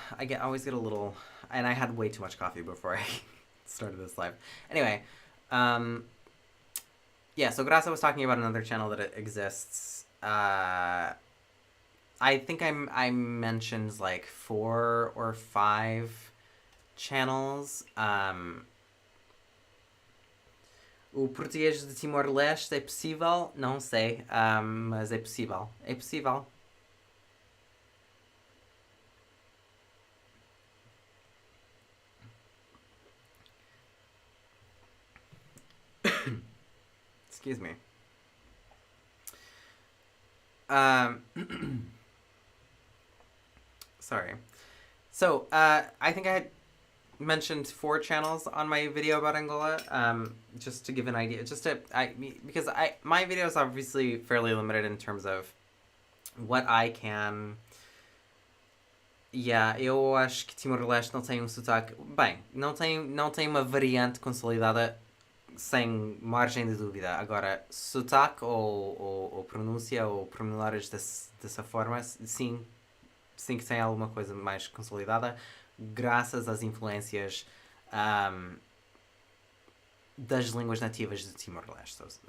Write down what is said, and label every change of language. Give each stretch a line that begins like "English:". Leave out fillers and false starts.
English: I always get a little, and I had way too much coffee before I started this live. Anyway, yeah. So Graça was talking about another channel that exists. I think I mentioned like 4 or 5 channels.
Portuguese: O português de Timor-Leste é possível? Não sei, mas é possível. É possível.
English: Excuse me. Sorry. So, I think I had mentioned 4 channels on my video about Angola, just to give an idea. Because my video is obviously fairly limited in terms of what I can.
Portuguese: Yeah, eu acho que Timor-Leste não tem um sotaque. Bem, não tem uma variante consolidada sem margem de dúvida. Agora, sotaque ou pronúncia ou pormenores dessa forma, sim que tem alguma coisa mais consolidada, graças às influências das línguas nativas de Timor-Leste.